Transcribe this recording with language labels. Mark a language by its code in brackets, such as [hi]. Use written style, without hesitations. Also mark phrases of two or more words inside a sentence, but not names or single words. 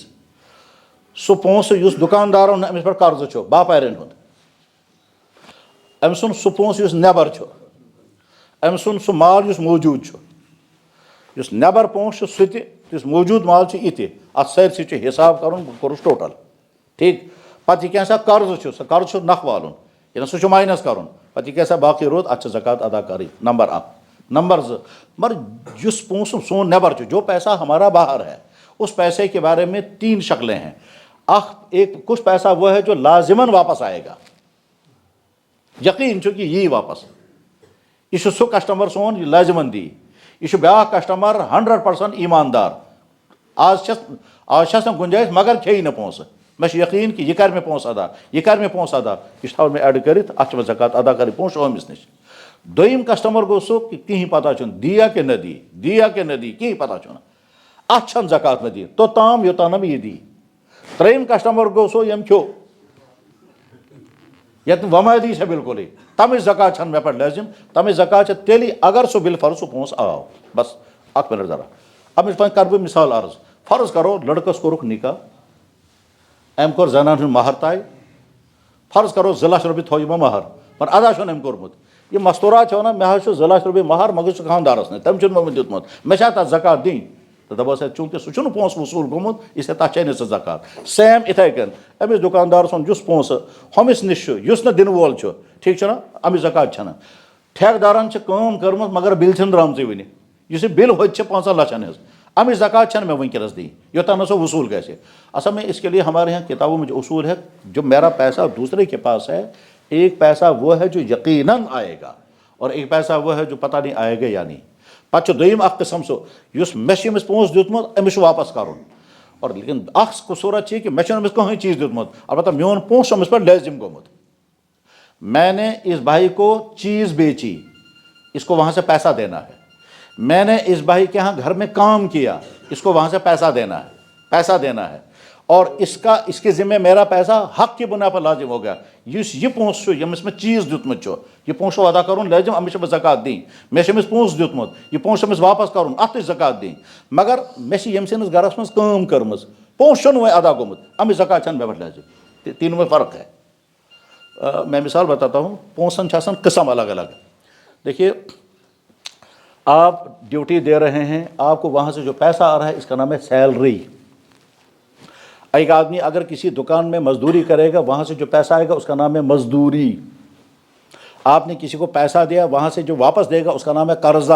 [ks] سُہ پونٛسہٕ یُس دُکاندارن أمِس پٮ۪ٹھ قرض چھُ باپارٮ۪ن ہُنٛد، أمۍ سُنٛد سُہ پونٛسہٕ یُس نٮ۪بر چھُ، أمۍ سُنٛد سُہ مال یُس موجوٗد چھُ، یُس نٮ۪بر پونٛسہٕ چھُ سُہ تہِ، یُس موجوٗد مال چھُ یہِ تہِ، اَتھ سٲرسٕے چھُ حِساب کَرُن، بہٕ کوٚرُس ٹوٹل ٹھیٖک۔ پتہٕ یہِ کیٛاہ سا قرض چھُ، سُہ قرض چھُ نکھٕ والُن، یعنی سُہ چھُ ماینس کَرُن، پتہٕ یہِ کیٛاہ سا باقٕے روٗد اَتھ چھِ زکات ادا کَرٕنۍ، نمبر 1۔ نمبر 2، مگر جس پونٛسہٕ سون نٮ۪بر چھُ، [ur] جو پیسہ ہمارا باہر ہے، اس پیسے کے بارے میں 3 شکلیں ہیں۔ کچھ پیسہ وہ ہے جو لازماً واپس آئے گا، [ks] یقین چھُ کہ یی واپس، یہ چھُ سُہ کسٹمر سون یہِ لازماً دی، یہ چھُ بیٛاکھ کسٹمر 100% ایماندار، آز چھس نہٕ گُنجٲیِش مگر کھیٚیہِ نہٕ پونٛسہٕ، مےٚ چھُ یقیٖن کہ یہِ کَرِ مےٚ پونٛسہٕ ادا، یہِ کَرِ مےٚ پونٛسہٕ ادا، یہِ چھُ تھاوُن مےٚ اٮ۪ڈ کٔرِتھ، اَتھ چھِ مےٚ زکات ادا کَرٕنۍ، پونٛسہٕ چھُ أمِس نِش۔ دوٚیِم کسٹمر گوٚو سُہ کہ کِہیٖنۍ پتہ چھُنہٕ دِیا کہ نہ دی، دِیا کہ نہ دی، کِہیٖنۍ پتہ چھُنہٕ، اَتھ چھَنہٕ زکات نہ دِنۍ توٚتام یوٚتام نہٕ یہِ دی۔ ترٛیٚیِم کسٹمر گوٚو سُہ ییٚمۍ کھیوٚو، یَتھ نہٕ وۄمٲدی چھےٚ بِلکُلٕے، تَمِچ زکات چھَنہٕ مےٚ پٮ۪ٹھ لٲزِم، تَمِچ زکات چھےٚ تیٚلہِ اگر سُہ بِلفرض سُہ پونٛسہٕ آو، بس 1 منٹ ذرا، اَمِچ وۄنۍ کَرٕ بہٕ مِثال عرض۔ [ur] فرض کرو [ks] لڑکس کوٚرُکھ نکاح، أمۍ کوٚر زنان ہُنٛد مہر طے، فرض کرو 2 لچھ رۄپیہِ تھوٚو یِمو مہر، مگر ادا چھُنہٕ أمۍ کوٚرمُت، یہِ مستوٗرات چھِ وَنان مےٚ حظ چھُ 2 لچھ رۄپیہِ مہر مگر چھُ خانٛدارس نہٕ، تٔمۍ چھُنہٕ مےٚ وُنہِ دیُتمُت، مےٚ چھا تَتھ زکات دِنۍ؟ تہٕ دَپوس ہے چوٗنٛکہِ سُہ چھُنہٕ پونٛسہٕ وصوٗل گوٚمُت [ur] اس لیے [ks] تَتھ چھے نہٕ ژٕ زکات۔ سیم یِتھَے کٔنۍ أمِس دُکاندار سُنٛد یُس پونٛسہٕ ہُمِس نِش چھُ یُس نہٕ دِنہٕ وول چھُ، ٹھیٖک چھُنہ، اَمِچ زکات چھَنہٕ۔ ٹھیکہٕ چھِ کٲم کٔرمٕژ مگر بِل چھِنہٕ درٛامژٕے وٕنہِ، یُس یہِ بِل ہوٚتہِ چھِ 5 لچھن ہِنٛز، اَمِچ زکات چھَنہٕ مےٚ وٕنکٮ۪نس دِنۍ یوٚتام نہٕ سۄ وصوٗل گژھِ۔ [ur] اصل میں اس کے لیے ہمارے یہاں کتابوں میں جو اصول ہے، جو میرا پیسہ دوسرے کے پاس ہے، ایک پیسہ وہ ہے جو یقیناً آئے گا اور ایک پیسہ وہ ہے جو پتہ نہیں آئے گا یا نہیں۔ [ks] پتہٕ چھُ دوٚیِم اکھ قٕسم سُہ یُس مےٚ چھُ أمِس پونٛسہٕ دیُتمُت أمِس چھُ واپس کَرُن، [ur] اور لیکن [ks] اکھ صوٗرت چھِ یہِ کہ مےٚ چھُنہٕ أمِس کٕہٕنۍ چیٖز دیُتمُت، البتہ میون پونٛسہٕ چھُ أمِس پٮ۪ٹھ لٲزِم گوٚمُت، [ur] میں نے اس بھائی کو چیز بیچی، اس کو وہاں سے پیسہ دینا ہے، میں نے اس بھائی کے یہاں گھر میں کام کیا، اس کو وہاں سے پیسہ دینا ہے، اور اس کے ذمے میرا پیسہ حق کی بنا پر لازم ہو گیا، [ks] یُس یہِ پونٛسہٕ چھُ ییٚمِس مےٚ چیٖز دیُتمُت چھُ، یہِ پونٛسہٕ چھُ ادا کَرُن لٲزِم، أمِس چھِ مےٚ زکات دِنۍ، مےٚ چھُ أمِس پونٛسہٕ دیُتمُت، یہِ پونٛسہٕ چھُ أمِس واپس کَرُن، اَتھ تہِ چھِ زکات دِنۍ، مگر مےٚ چھِ ییٚمہِ سٕنٛدِس گرس منٛز کٲم کٔرمٕژ، پونٛسہٕ چھُنہٕ وۄنۍ ادا گوٚمُت، اَمِچ زکات چھَنہٕ مےٚ پٮ۪ٹھ لٲزِم، [ur] تینوں میں فرق ہے۔ میں مثال بتاتا ہوں، [ks] پونٛسن چھِ آسان قٕسم الگ الگ۔ [ur] دیکھیے آپ ڈیوٹی دے رہے ہیں، آپ کو وہاں سے جو پیسہ آ رہا ہے اس کا نام ہے سیلری۔ ایک آدمی اگر کسی دکان میں مزدوری کرے گا، وہاں سے جو پیسہ آئے گا اس کا نام ہے مزدوری۔ آپ نے کسی کو پیسہ دیا، وہاں سے جو واپس دے گا اس کا نام ہے قرضہ۔